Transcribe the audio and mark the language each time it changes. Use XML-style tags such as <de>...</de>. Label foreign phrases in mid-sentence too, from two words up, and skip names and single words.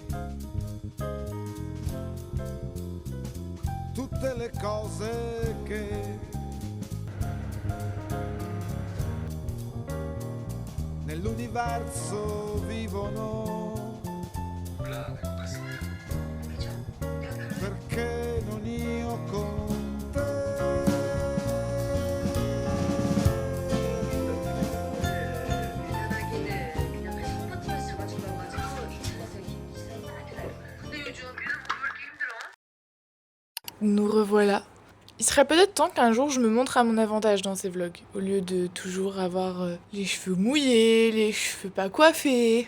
<it>tutte le cose che nell'universo vivono, perché non io con te.</it> <fr>Nous revoilà. Il serait peut-être temps qu'un jour je me montre à mon avantage dans ces vlogs, au lieu de toujours avoir les cheveux mouillés, les cheveux pas coiffés.</fr>